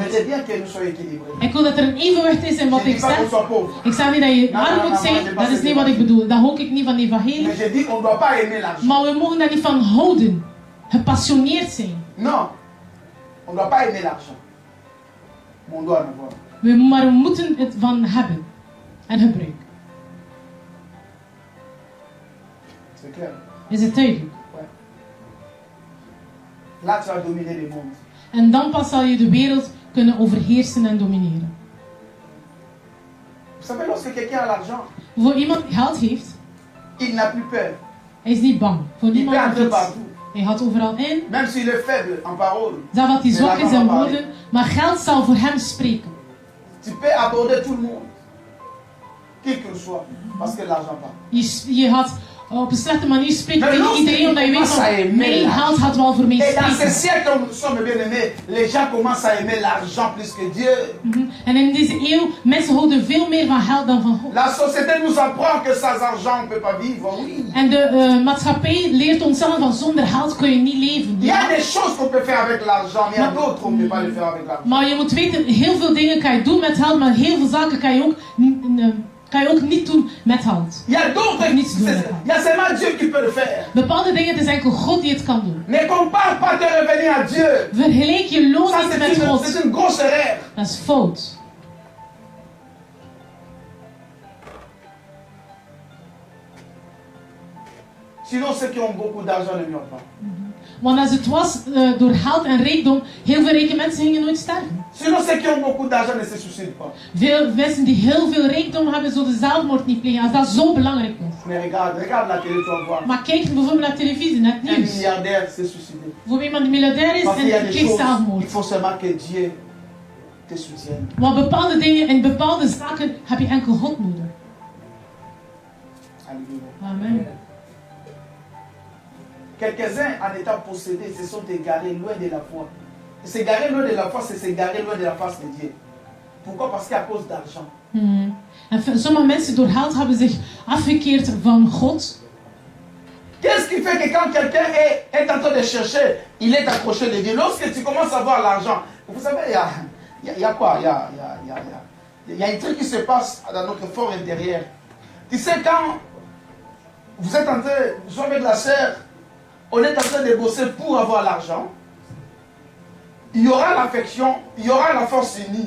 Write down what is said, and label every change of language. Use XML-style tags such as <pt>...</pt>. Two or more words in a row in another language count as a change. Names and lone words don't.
<fr>J'aimerais bien que nous soyons équilibrés.</fr> <nl>Ik wil dat er een evenwicht is in wat</nl> <fr>Je</fr> <nl>ik</nl> <fr>dis pas qu'on</fr> <nl>zeg.</nl> <fr>soit pauvre.</fr> <nl>Ik zeg niet dat je arm moet zijn, dat is niet wat ik bedoel. Dat hou ik niet van de evangelie.</nl> <fr>Mais je dis on ne doit pas aimer l'argent.</fr> <nl>Maar we mogen daar niet van houden. Gepassioneerd zijn.</nl> <fr>Non. On ne doit pas aimer l'argent. Mais on doit en avoir.</fr> <nl>Maar we moeten het van hebben. En gebruiken.</nl> <fr>C'est clair.</fr> <nl>Is het duidelijk?</nl> <fr>Ouais. Là tu vas dominer le monde.</fr> <nl>En dan pas zal je de wereld kunnen overheersen en domineren.</nl> <fr>Vous savez, lorsque quelqu'un a l'argent,</fr> <nl>Voor iemand die geld heeft,</nl> <fr>il n'a plus peur.</fr> <nl>hij is niet bang. Voor</nl> <fr>Il peut</fr> <nl>niemand of</nl> <fr>entrer</fr> <nl>iets.</nl> <fr>partout.</fr> <nl>Hij gaat overal in.</nl> <fr>Même s'il est faible en parole.</fr> <nl>Zelfs dat hij zwak is in woorden. Maar geld zal voor hem spreken.</nl> <fr>Tu peux aborder tout le monde. Qui que soit. Parce que l'argent parle.</fr> <nl>Je gaat op een slechte manier spreken Maar tegen</nl> <fr>lorsque</fr> <nl>iedereen omdat je weet</nl> <fr>commence à</fr> <nl>van</nl> <fr>aimer</fr> <nl>mijn</nl> <fr>l'argent.</fr> <nl>geld gaat wel voor mij</nl> <fr>Et dans ces</fr> <nl>spreken.</nl> <fr>siècles où nous sommes bien aimés, les gens commencent à aimer l'argent plus que Dieu.</fr> <nl>En in deze eeuw, mensen houden veel meer van geld dan van God.</nl> <fr>La société nous apprend que sans argent on ne peut pas vivre, oui.</fr> <nl>En de maatschappij leert ons zeggen van zonder geld kun je niet leven.</nl> <fr>Il y a des choses qu'on peut faire avec l'argent, mais il y a d'autres qu'on ne peut pas les faire avec l'argent.</fr> <nl>Maar je moet weten, heel veel dingen kan je doen met geld, maar heel veel zaken kan je ook niet doen met geld.</nl> <fr>Il y a d'autres,</fr> <nl>Niets doen met</nl> <fr>il</fr> <nl>geld.</nl> <fr>y a seulement Dieu qui peut le faire.</fr> <nl>Bepaalde dingen, het is enkel God die het kan doen.</nl> <fr>Ne compare pas tes revenus à Dieu.</fr> <nl>Vergelijk je loon</nl> <fr>Ça</fr> <nl>niet met</nl> <fr>c'est</fr> <nl>God.</nl> <fr>une grosse erreur.</fr> <nl>Dat is fout.</nl> <fr>Sinon ceux qui ont beaucoup d'argent ne meurent pas.</fr> <nl>Want als het was door geld en rijkdom, heel veel rijke mensen gingen nooit sterven.</nl> <fr>Sinon ceux qui ont beaucoup d'argent ne se suicident pas.</fr> <nl>Veel mensen die heel veel rijkdom hebben, zullen zelfmoord niet plegen, als dat zo belangrijk is.</nl> <fr>Mais regarde la télé, tu vas voir.</fr> <nl>Maar kijk bijvoorbeeld naar televisie, naar het</nl> <fr>Un</fr> <nl>nieuws.</nl> <fr>milliardaire s'est suicidé.</fr> <nl>Voor iemand die miljardair is</nl> <fr>Parce qu'il y a</fr> <nl>en</nl> <fr>des</fr> <nl>pleegt</nl> <fr>choses, il</fr> <nl>zelfmoord.</nl> <fr>faut seulement que Dieu te soutienne.</fr> <nl>Want bepaalde dingen en bepaalde zaken heb je enkel God nodig.</nl> <fr>Alléluia. Amen. Quelques-uns, en étant possédés, se sont égarés loin de la foi. Et s'égarer loin de la foi, c'est s'égarer loin de la face de Dieu. Pourquoi? Parce qu'à cause d'argent.</fr> <nl>En sommige mensen door geld hebben zich afgekeerd van God.</nl> <fr>Qu'est-ce qui fait que quand quelqu'un est en train de chercher, il est accroché de Dieu? Lorsque tu commences à voir l'argent, vous savez, Il y a quoi? Il y a un truc qui se passe dans notre fort intérieur. Tu sais, quand vous êtes en train de jouer avec la sœur, on est en train de bosser pour avoir l'argent, il y aura l'affection, il y aura la force unie.</fr>